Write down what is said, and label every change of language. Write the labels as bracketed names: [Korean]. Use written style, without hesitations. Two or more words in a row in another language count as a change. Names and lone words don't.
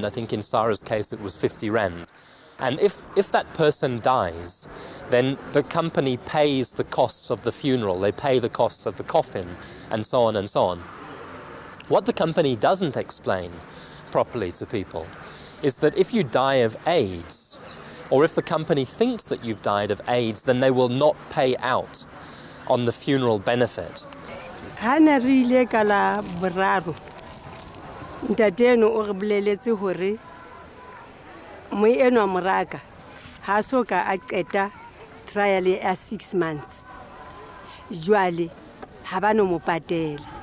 [English] I think in Sarah's case it was 50 rand. And if that person dies, then the company pays the costs of the funeral, they pay the costs of the coffin, and so on and so on. What the company doesn't explain properly to people is that if you die of AIDS, or if the company thinks that you've died of AIDS, then they will not pay out on the funeral benefit. [Southern Sotho] Ntateno o re boleletse hore mo eno moraka ha soka a qeta trial ya 6 months jwale ha bano mo patela